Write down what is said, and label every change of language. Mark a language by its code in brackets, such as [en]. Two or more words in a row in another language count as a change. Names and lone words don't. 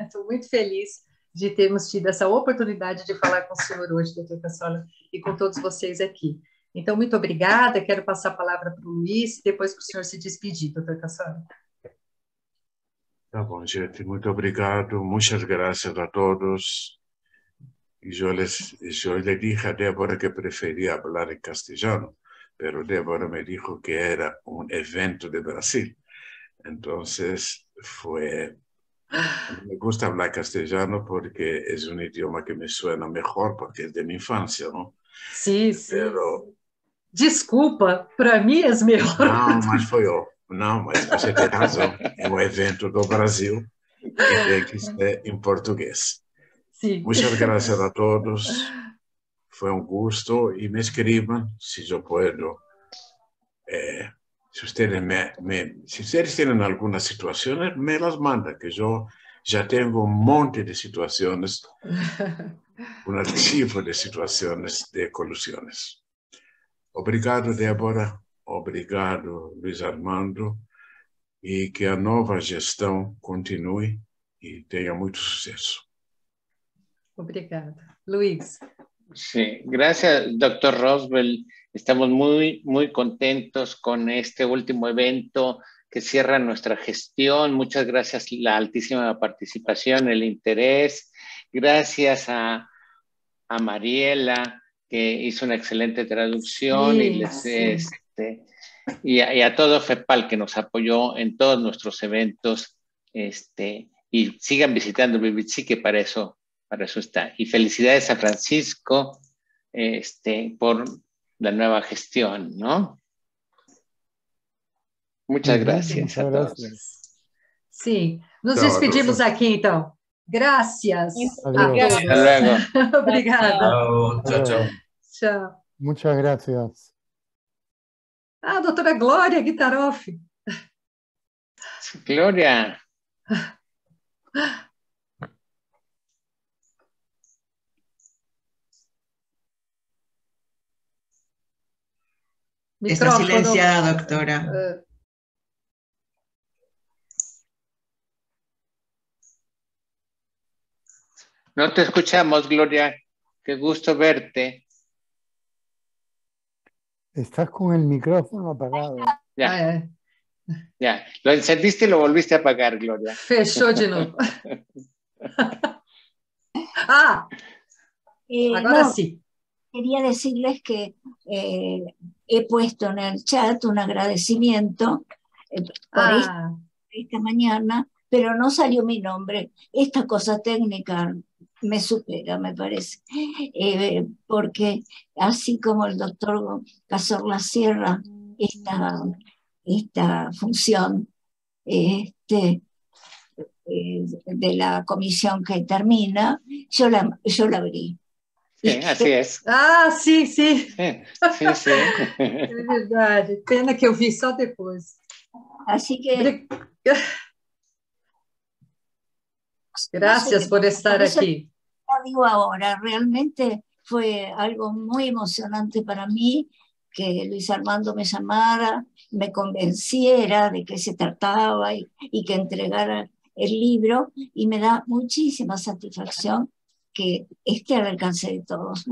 [pt] Estou muito feliz de termos tido essa oportunidade de falar com o senhor hoje, Dr. Cassorla, e com todos vocês aqui. Então, muito obrigada. Quero passar a palavra para o Luiz, depois para o senhor se despedir, Dr. Cassorla. Tá bom, gente. Muito obrigado. [es] Muchas gracias a todos. Y yo le dije a Débora que prefería hablar en castellano, pero Débora me dijo que era un evento de Brasil. Entonces me gusta hablar castellano porque es un idioma que me suena mejor porque es de mi infancia, ¿no? Sí, sí. Pero... [pt] Desculpa, para mim é melhor. Não, mas foi eu. Não, mas você tem razão. É um evento do Brasil e tem que ser em português. [es] Sí. Muchas gracias a todos. Fue un gusto y me escriban si yo puedo. Si ustedes tienen algunas situaciones, me las mandan, que yo ya tengo un monte de situaciones, un archivo de situaciones de colusiones. [pt] Obrigado, Débora. Obrigado, Luiz Armando. E que a nova gestão continue e tenha muito sucesso. Obrigada. Luis. [es] Sí, gracias, doctor Roswell. Estamos muy, muy contentos con este último evento que cierra nuestra gestión. Muchas gracias, la altísima participación, el interés. Gracias a Mariela, que hizo una excelente traducción, y a todo FEPAL, que nos apoyó en todos nuestros eventos. Y sigan visitando BVPC, que para eso está. Y felicidades a Francisco por la nueva gestión, ¿no? Muchas gracias a todos. [pt] Sim, nos despedimos aqui, então. [es] Gracias. Adiós. Hasta luego. [pt] Obrigada. [es] Chao, chao. [pt] Tchau. [es] Muchas gracias. [pt] Ah, doutora Glória Guitaroff. Glória. [es] Está silenciada, doctora. No te escuchamos, Gloria. Qué gusto verte. Estás con el micrófono apagado. Ya. Ya. Lo encendiste y lo volviste a apagar, Gloria. [pt] Fechou de novo. [es] Ahora no, sí. Quería decirles que he puesto en el chat un agradecimiento por esta mañana, pero no salió mi nombre. Esta cosa técnica me supera, me parece, porque así como el doctor Cassorla cierra esta función de la comisión que termina, yo la abrí. Sí, así es. Sí, sí. Sí. [pt] É verdade. Pena que eu vi só depois. [es] Así que... Gracias por estar aquí. Lo digo ahora, realmente fue algo muy emocionante para mí que Luis Armando me llamara, me convenciera de qué se trataba y que entregara el libro, y me da muchísima satisfacción que esté al alcance de todos.